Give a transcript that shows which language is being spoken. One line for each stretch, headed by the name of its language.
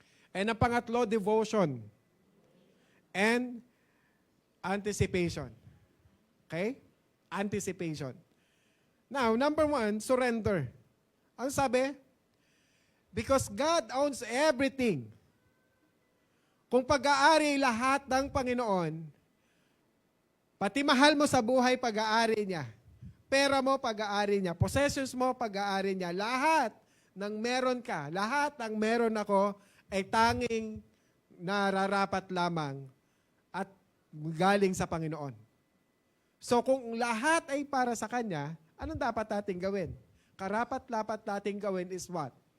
English: And
Filipino: ang pangatlo,
English: devotion. And anticipation. Okay? Anticipation. Now, number one, surrender.
Filipino: Ano sabi?
English: Because God owns everything.
Filipino: Kung pag-aari lahat ng Panginoon, pati mahal mo sa buhay, pag-aari niya. Pera mo, pag-aari niya. Possessions mo, pag-aari niya. Lahat ng meron ka, lahat ng meron ako, ay tanging nararapat lamang at galing sa Panginoon. So kung lahat ay para sa Kanya, anong dapat nating gawin? Karapat-dapat nating gawin
English: is what?